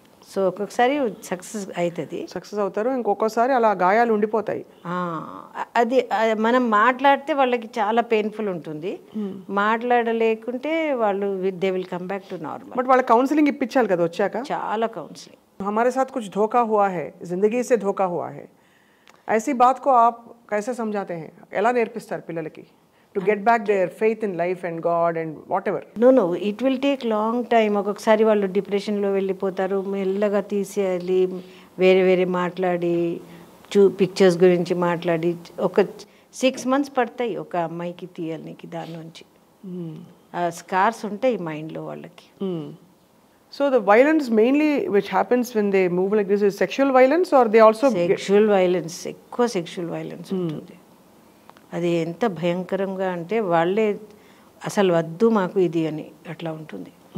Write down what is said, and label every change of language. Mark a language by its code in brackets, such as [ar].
[te] So ఒక్కొక్కసారి success అవుతారు, ఇంకొకసారి అలా గాయాలు ఉండిపోతాయి. అది మనం మాట్లాడితే వాళ్ళకి చాలా పెయిన్ఫుల్ ఉంటుంది, మాట్లాడలేకుంటే వాళ్ళు [en] They will come back to normal. [te] But వాళ్ళకి కౌన్సిలింగ్ ఇప్పించాలి కదా వచ్చాక? చాలా కౌన్సిలింగ్. [hi] हमारे साथ कुछ धोखा हुआ है, जिंदगी से धोखा हुआ है, ऐसी बात को आप कैसे समझाते हैं? [te] ఎలా నేర్పిస్తారు పిల్లలకి [en] to get back their faith in life and God and whatever? No, it will take long time. [te] ఒక్కొక్కసారి వాళ్ళు డిప్రెషన్లో వెళ్ళిపోతారు, మెల్లగా తీసేయాలి, వేరే మాట్లాడి పిక్చర్స్ గురించి మాట్లాడి ఒక 6 months పడతాయి ఒక అమ్మాయికి తీయాలనికి దాని నుంచి. స్కార్స్ ఉంటాయి మైండ్లో వాళ్ళకి. [en] So the violence mainly which happens when they move like this is sexual violence, or they also [te] sexual violence, ఎక్కువ sexual violence ఉంటుంది. అది ఎంత భయంకరంగా అంటే వాళ్ళే అసలు వద్దు మాకు ఇది అని అట్లా ఉంటుంది.